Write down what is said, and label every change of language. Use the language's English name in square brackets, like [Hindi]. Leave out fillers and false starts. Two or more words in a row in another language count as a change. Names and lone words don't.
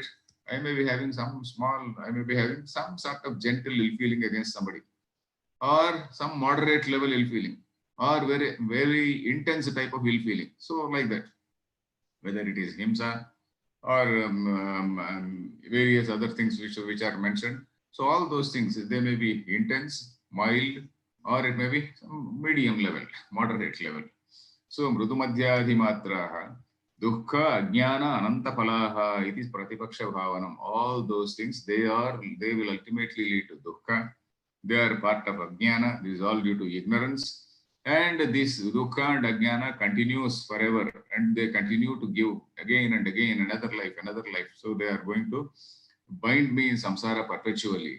[English] I may be having some sort of gentle ill feeling against somebody, or some moderate level ill feeling, or very, very intense type of ill feeling. So like that, whether it is himsa or various other things which are mentioned. So all those things, they may be intense, mild, or it may be some medium level, moderate level. [Sanskrit] So mrudumadhyadhimatraha, dukkha, ajnana, anantapalaha, [English] it is [Sanskrit] pratipaksha bhavanam. [English] All those things, they will ultimately lead to dukkha. They are part of ajnana. This is all due to ignorance. And this dukkha and ajnana continues forever, and they continue to give again and again another life. So they are going to bind me in samsara perpetually.